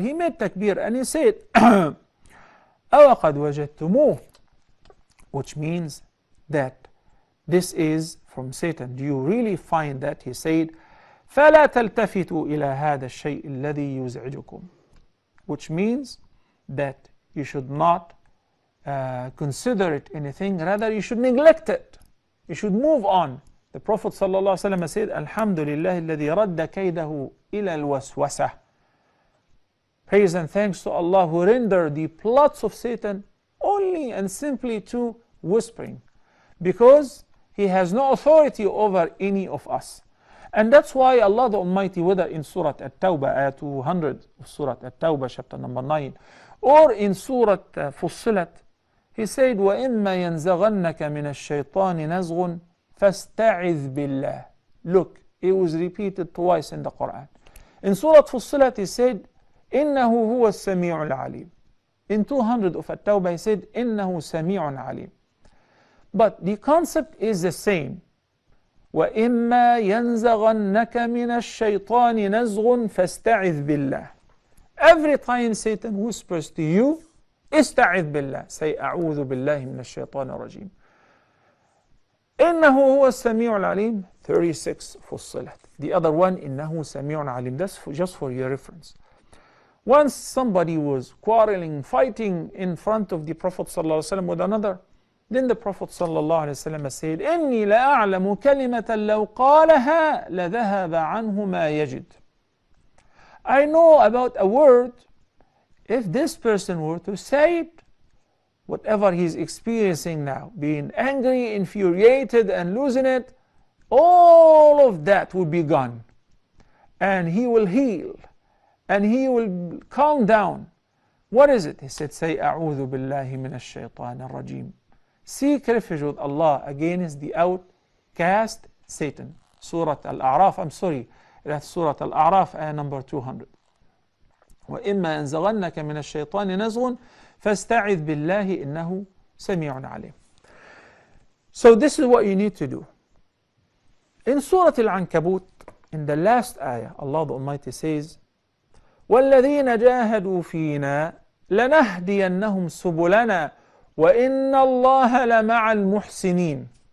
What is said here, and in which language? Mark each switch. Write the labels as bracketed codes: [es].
[en] He made takbir and he said, [ar] أَوَقَدْ وَجَدْتُمُوهُ, [en] which means that this is from Satan. Do you really find that? He said, [ar] فَلَا تَلْتَفِتُوا إِلَى هَذَا الشَّيْءِ الَّذِي يُزْعِجُكُمْ, [en] which means that you should not consider it anything, rather you should neglect it. You should move on. The Prophet ﷺ said, Alhamdulillah [ar] الذي رد كيده إلى الوسوسة. [en] Praise and thanks to Allah who rendered the plots of Satan only and simply to whispering, because he has no authority over any of us. And that's why Allah the Almighty, whether in Surah At-Tawbah, ayah 200 of Surah At-Tawbah, chapter number 9, or in Surah Fussilat, He said, [ar] وَإِمَّا يَنْزَغَنَّكَ مِنَ الشَّيْطَانِ نَزْغٌ فَاسْتَعِذْ بِاللَّهِ. [en] Look, it was repeated twice in the Quran. In Surah Fussilat, he said, [ar] إِنَّهُ هُوَ السَّمِيعُ الْعَلِيمُ. [en] In 200 of At-Tawbah, he said, [ar] إِنَّهُ سَمِيعٌ عَلِيمٌ. [en] But the concept is the same. [ar] وَإِمَّا يَنْزَغَنَّكَ مِنَ الشَّيْطَانِ نَزْغٌ فَاسْتَعِذْ بِاللَّهِ. [en] Every time Satan whispers to you, [ar] استعذ بالله, [en] say [ar] أعوذ بالله من الشيطان الرجيم. إنه هو السميع العليم, 36 فصلت. [en] The other one, [ar] إنه سميع عليم. [en] That's just for your reference. Once somebody was quarreling, fighting in front of the Prophet ﷺ with another, then the Prophet ﷺ said, [ar] إني لأعلم كلمة لو قالها لذهب عنه ما يجد. [en] I know about a word, if this person were to say it, whatever he's experiencing now, being angry, infuriated, and losing it, all of that will be gone. And he will heal. And he will calm down. What is it? He said, say, [ar] أعوذ بالله من الشيطان الرجيم. [en] Seek refuge with Allah against the outcast Satan. Surah Al-A'raf, I'm sorry, that's Surah Al-A'raf, ayah number 200. [ar] وإما ينزغنك من الشيطان نزغ فاستعذ بالله إنه سميع عليم. [en] So this is what you need to do. In Surah Al-Ankabut, in the last ayah, Allah the Almighty says, [ar] وَالَّذِينَ جَاهَدُوا فِينَا لَنَهْدِيَنَّهُمْ سُبُلَنَا وَإِنَّ اللَّهَ لَمَعَ الْمُحْسِنِينَ.